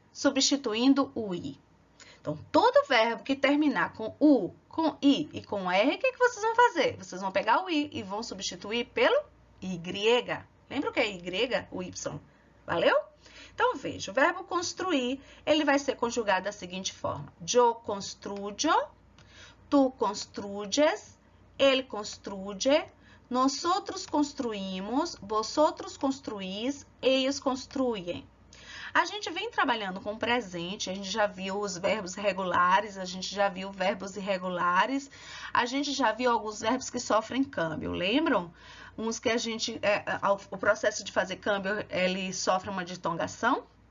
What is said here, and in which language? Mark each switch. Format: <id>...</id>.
<pt>Substituindo o I. Então, todo verbo que terminar com U, com I e com R, o que vocês vão fazer? Vocês vão pegar o I e vão substituir pelo Y. Lembra o que é Y? O Y. Valeu? Então, veja, o verbo construir, ele vai ser conjugado da seguinte forma.</pt> <es>Yo construyo, tú construyes, él construye, nosotros construimos, vosotros construís, ellos construyen.</es> <pt>A gente vem trabalhando com o presente, a gente já viu os verbos regulares, a gente já viu verbos irregulares, a gente já viu alguns verbos que sofrem câmbio, lembram? Uns que a gente, o processo de fazer câmbio, ele sofre uma ditongação.</pt>